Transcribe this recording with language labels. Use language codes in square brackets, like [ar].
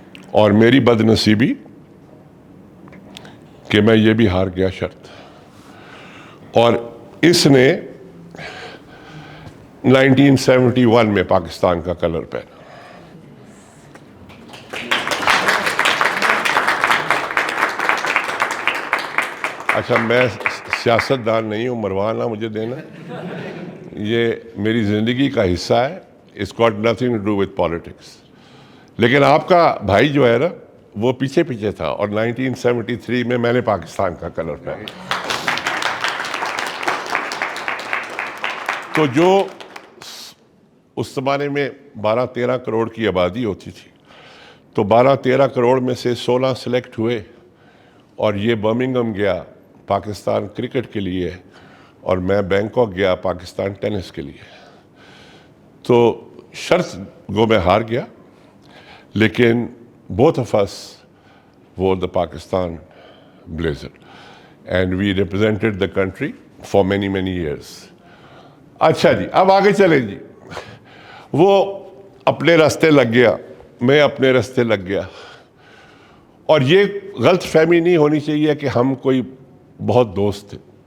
[ur] اور میری بد نصیبی کہ میں یہ بھی ہار گیا شرط، اور اس نے 1971 میں پاکستان کا کلر پہنا. اچھا، میں سیاست دان نہیں ہوں، مروانا مجھے دینا، یہ میری زندگی کا حصہ ہے. [en] It's got nothing to do with politics. [ur] لیکن آپ کا بھائی جو ہے نا وہ پیچھے پیچھے تھا، اور 1973 میں نے پاکستان کا کلر پہنا. تو جو اس زمانے میں 12-13 کروڑ کی آبادی ہوتی تھی، تو 12-13 کروڑ میں سے 16 سلیکٹ ہوئے، اور یہ برمنگھم گیا پاکستان کرکٹ کے لیے، اور میں بینکاک گیا پاکستان ٹینس کے لیے. تو شرط گو میں ہار گیا، لیکن [en] both of us wore the Pakistan blazer and we represented the country for many years. [ur] اچھا جی، اب آگے چلیں جی. وہ اپنے راستے لگ گیا، میں اپنے راستے لگ گیا. اور یہ غلط فہمی نہیں ہونی چاہیے کہ ہم کوئی بہت دوست تھے.